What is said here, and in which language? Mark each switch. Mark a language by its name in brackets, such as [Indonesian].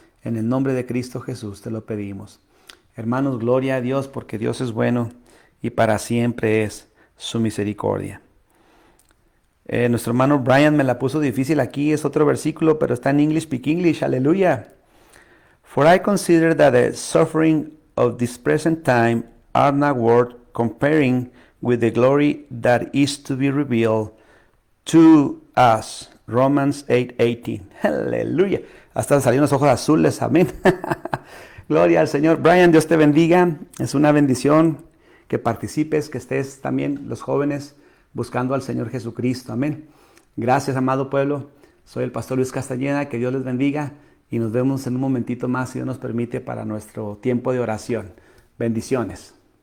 [Spanish] En el nombre de Cristo Jesús te lo pedimos. Hermanos, gloria a Dios, porque Dios es bueno y para siempre es su misericordia. Nuestro hermano Brian me la puso difícil aquí, es otro versículo, pero está en [English] English, speak English, [Spanish] aleluya. [English] For I consider that the suffering of this present time are not worth comparing with the glory that is to be revealed to us. Romans 8:18. Aleluya. [Spanish] Hasta salieron los ojos azules, amén. Gloria al Señor. Brian, Dios te bendiga. Es una bendición que participes, que estés también los jóvenes buscando al Señor Jesucristo. Amén. Gracias, amado pueblo. Soy el pastor Luis Castañeda. Que Dios les bendiga y nos vemos en un momentito más, si Dios nos permite, para nuestro tiempo de oración. Bendiciones.